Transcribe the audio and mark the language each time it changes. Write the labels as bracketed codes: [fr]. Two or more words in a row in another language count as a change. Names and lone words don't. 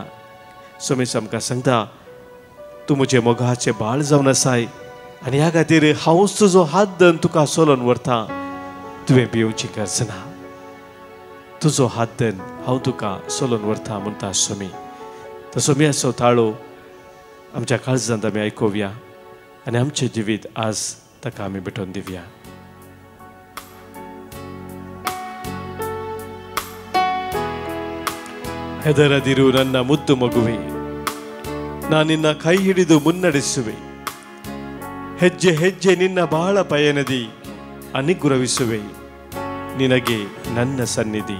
[kok] सोमेश आमकां सांगता तूं म्हजें मोगाचें बाळ जावन आसाय आनी ह्या खातीर हांव तुजो हात धरून तुका चलोवन व्हरतां. तुवें भिवची गरज ना. तुजो हात धरून हांव तुका चलोवन व्हरतां म्हणटा सोमी. तो सोम्याचो ताळो आमच्या काळजांत आमी आयकुया आनी आमचें जिवीत आज ताका आमी भेटोवन दिवया. [kn] ಹೆದರದಿರು ನನ್ನ ಮುದ್ದು ಮಗುವೆ, ನಾನಿನ್ನ ಕೈ ಹಿಡಿದು ಮುನ್ನಡೆಸುವೆ. ಹೆಜ್ಜೆ ಹೆಜ್ಜೆ ನಿನ್ನ ಬಾಳ ಪಯಣದಿ ಅನುಗ್ರಹಿಸುವೆ ನಿನಗೆ ನನ್ನ ಸನ್ನಿಧಿ.